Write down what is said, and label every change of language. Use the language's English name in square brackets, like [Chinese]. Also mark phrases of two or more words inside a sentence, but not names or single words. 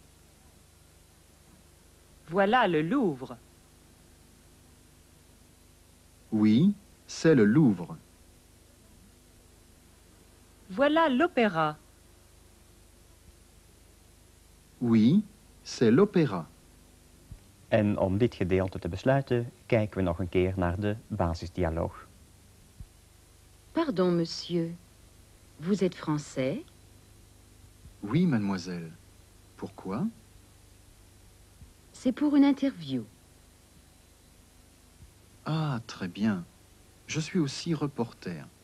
[French] Voilà le Louvre. Oui, c'est le Louvre. Voilà l'Opéra. Oui, c'est l'Opéra. [Dutch] En om dit gedeelte te besluiten, kijken we nog een keer naar de basisdialoog. [French] Pardon, monsieur. Vous êtes français? Oui, mademoiselle. Pourquoi? C'est pour une interview. Ah, très bien. Je suis aussi reporter.